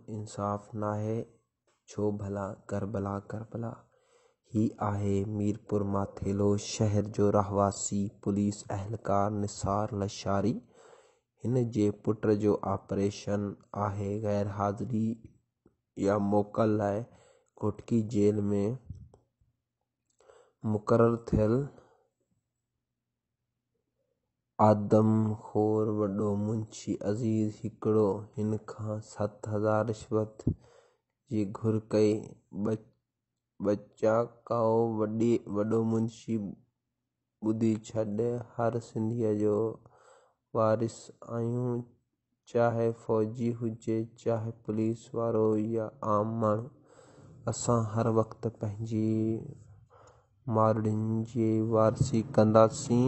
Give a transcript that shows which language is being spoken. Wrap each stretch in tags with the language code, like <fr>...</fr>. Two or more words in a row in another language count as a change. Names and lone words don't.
<sd>انصاف نہ ہے چھو بھلا کربلا کربلا ہی آہے میرپور ماتھیلو شہر جو رہواسی پولیس اہلکار نثار لشاری ہن جے پٹ جو آپریشن آهي غیر حاضری یا موقع لائے کوٹکی جیل میں مقرر ٿيل آدم خور وڏو منشي عزيز هڪڙو هن کان 7,000 رشوت جي گهر ڪئي. ٻچا ڪاؤ وڏو منشي ٻڌي ڇڏ، هر سنڌيءَ جو وارث آهيون، چاهي فوجي هجي چاهي پوليس وارو يا عام ماڻهو، اسان هر وقت پنهنجي مارئڙين جي وارثي ڪنداسين.</sd>